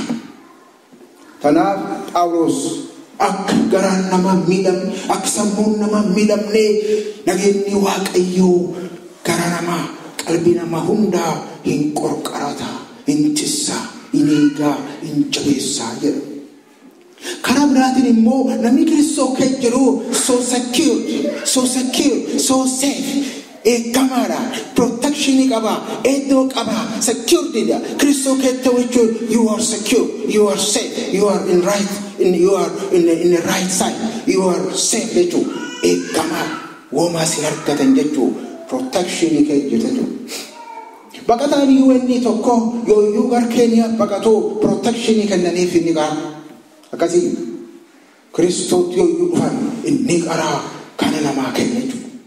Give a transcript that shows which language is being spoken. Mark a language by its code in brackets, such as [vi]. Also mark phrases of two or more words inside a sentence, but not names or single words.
[om] Kanaaf Phaawulos akka garaan nama miidhamne akka sammuun nama miidhamne nageenyi waaqayyoo gara namaa qalbii nama hundaa hin qorqarata hin tissa iniigaa injabeessaa jedha. Karaa biraatiin immoo namni Kiristoo kee jiru [en] so secure, so safe. [om] Eegamaadha, protection qaba, eeddoo qaba, secured dha. Kiristoo keetta jechuun [en] you are secure, you are safe, you are in the right side, you are safe [om] jechuun eegamaa womaa si argatan jechuun protection kee jirtu. Baqataan UN tokko yoo gar Kenya baqatu protection kennaniif inni qaba. Akkasii Kiristoo yoo dhufan inni qaraa kana namaa kenna jechuudha.